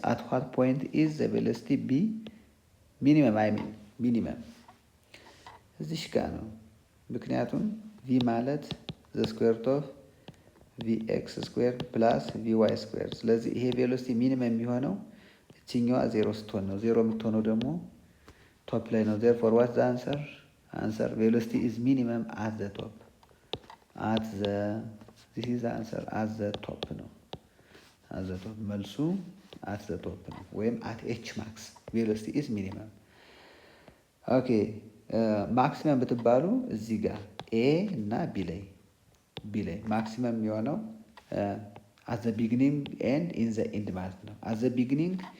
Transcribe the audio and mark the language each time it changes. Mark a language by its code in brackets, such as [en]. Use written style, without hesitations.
[en] at what point is the velocity b minimum? I mean minimum [am] እዚህ ጋር ነው። ምክንያቱም v ማለት [en] the square root of vx square plus vy square። [am] ስለዚህ ይሄ ቬሎሲቲ ሚኒመም የሚሆነው እችኛዋ 0 ስትሆን ነው። 0 የምትሆነው ደግሞ ቶፕ ላይ ነው። [en] therefore what's the answer? answer velocity is minimum at the top. at the this is the answer at the top ነው። at the top [am] መልሱ [en] at the top ነው ወይም at h max velocity is minimum. [am] ኦኬ ማክሲመም ብትባሉ እዚህ ጋር ኤ እና ቢ ላይ ማክሲመም የሚሆነው [en] at the beginning and in the end [am] ማለት ነው። [en] at the beginning